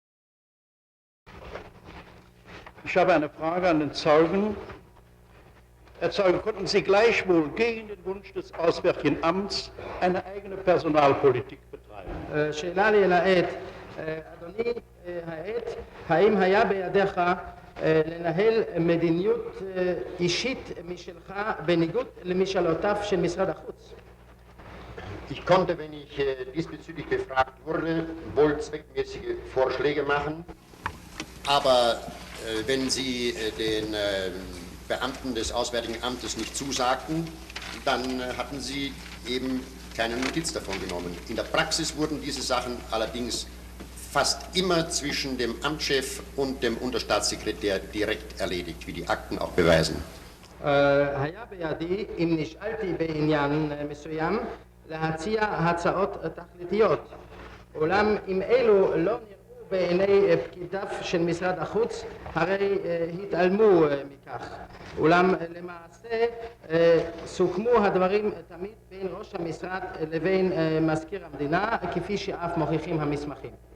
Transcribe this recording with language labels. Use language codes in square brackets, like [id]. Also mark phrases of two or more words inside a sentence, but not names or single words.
[de] Ich habe eine Frage an den Zeugen. erzeugen, konnten sie gleichwohl gegen den Wunsch des Auswärtigen Amts eine eigene Personalpolitik betreiben. [he] שאלה לי לעד, אדוני העד, האם היה בידיך לנהל מדיניות אישית משלך בניגוד למשאלותיו של משרד החוץ? [de] Ich konnte, wenn ich diesbezüglich befragt wurde, wohl zweckmäßige Vorschläge machen, aber wenn sie den Beamten des Auswärtigen Amtes nicht zusagten, dann hatten sie eben keine Notiz davon genommen. In der Praxis wurden diese Sachen allerdings fast immer zwischen dem Amtschef und dem Unterstaatssekretär direkt erledigt, wie die Akten auch beweisen. [he] היה בידי, אם נשאלתי בעניין מסוים, להציע הצעות תכליתיות. אולם אם אלו לא נראו בעיני פקידיו של משרד החוץ, הרי התעלמו מכך. אולם למעשה סוכמו הדברים תמיד בין ראש המשרד לבין מזכיר המדינה, כפי שאף מוכיחים המסמכים.